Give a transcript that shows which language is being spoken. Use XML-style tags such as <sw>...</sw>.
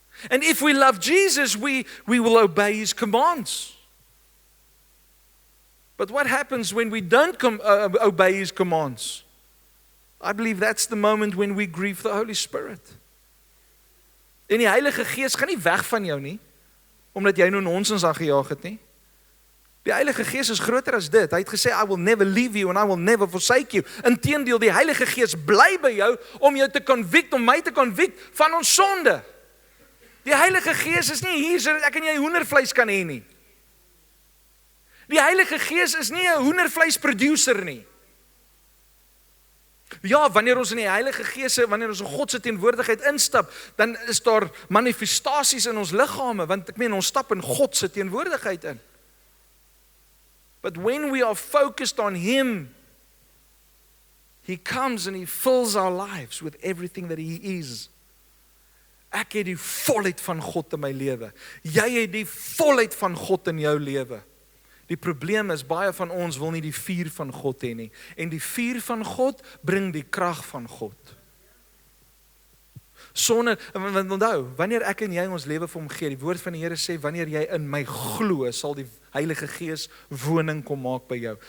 <en>And if we love Jesus, we will obey his commands. But what happens when we don't obey his commands? I believe that's the moment when we grieve the Holy Spirit.</en> <af>En die Heilige Gees gaan nie weg van jou nie, omdat jy nou nonsens aangejaag het nie. Die Heilige Gees is groter as dit. Hy het gesê,</af> <en>I will never leave you and I will never forsake you.</en> <af>Inteendeel, die Heilige Gees bly by jou om jou te convict, om my te convict van ons sonde. Die Heilige Gees is nie hier sodat ek en jy hoendervleis kan hê nie. Die Heilige Gees is nie 'n hoendervleis producer nie. Ja, wanneer ons in die Heilige Gees, wanneer ons in God se teenwoordigheid instap, dan is daar manifestasies in ons liggame, want ek meen ons stap in God se teenwoordigheid in.</af> <en>But when we are focused on him, he comes and he fills our lives with everything that he is.</en> <af>Ek het die volheid van God in my lewe. Jy het die volheid van God in jou lewe. Die probleem is, baie van ons wil nie die vuur van God hê nie. En die vuur van God bring die krag van God. Sonder, want onthou, wanneer ek en jy ons lewe vir hom gee, die woord van die Here sê, wanneer jy in my glo, sal die Heilige Gees woning kom maak by jou.</af>